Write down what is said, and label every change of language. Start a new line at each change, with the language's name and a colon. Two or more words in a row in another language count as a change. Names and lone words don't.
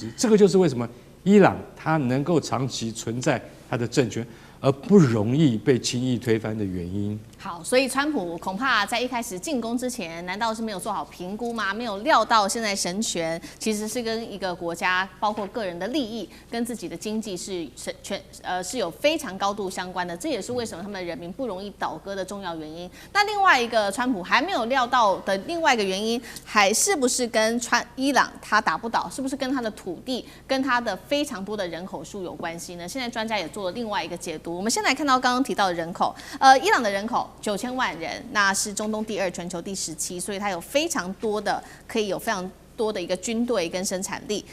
Chinese: 這個就是為什麼伊朗它能夠長期存在它的政權，而不容易被輕易推翻的原因。好，所以川普恐怕在一開始進攻之前，難道是沒有做好評估嗎？沒有料到現在神權其實是跟一個國家，包括個人的利益跟自己的經濟是有非常高度相關的。這也是為什麼他們的人民不容易倒戈的重要原因。那另外一個川普還沒有料到的另外一個原因，還是不是跟伊朗他打不倒，是不是跟他的土地、跟他的非常多的人口數有關係呢？現在專家也做了另外一個解讀。我們先來看到剛剛提到的人口，伊朗的人口9000萬人，那是中東第2，全球第17，所以它有非常多的可以有非常多的一個軍隊跟生產力。